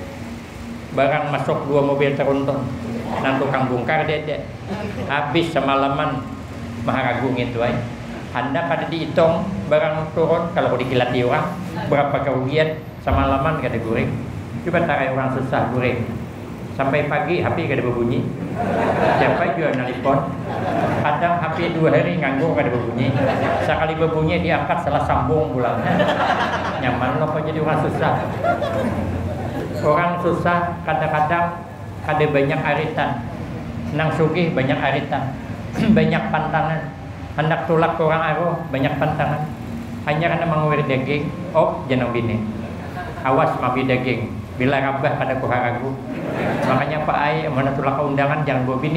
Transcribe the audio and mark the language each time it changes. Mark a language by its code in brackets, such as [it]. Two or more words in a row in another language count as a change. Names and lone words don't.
[bjn] Barang masuk 2 mobil teruntun. Nang tukang bongkar dia. Habis semalaman maharagung itu ay. Anda pada dihitung barang turun kalau dikilati orang berapa kerugian semalaman kada guring. Coba tarai orang susah guring. Sampai pagi HP kada berbunyi. Siapa juga nelpon. Kadang HP 2 hari nganggur kada berbunyi. Sekali berbunyi diangkat salah sambung pulangnya. Nyaman loh kok jadi orang susah. Orang susah kadang-kadang ada banyak aritan. Nang sugih banyak aritan. Banyak pantangan. Hendak tulak ke orang aruh banyak pantangan. Hanya karena mengawir daging. Oh jangan bini. Awas mabi daging. Bila rabah pada kurang ragu. Makanya Pak Ai mana tulak ke undangan jangan bawa bini.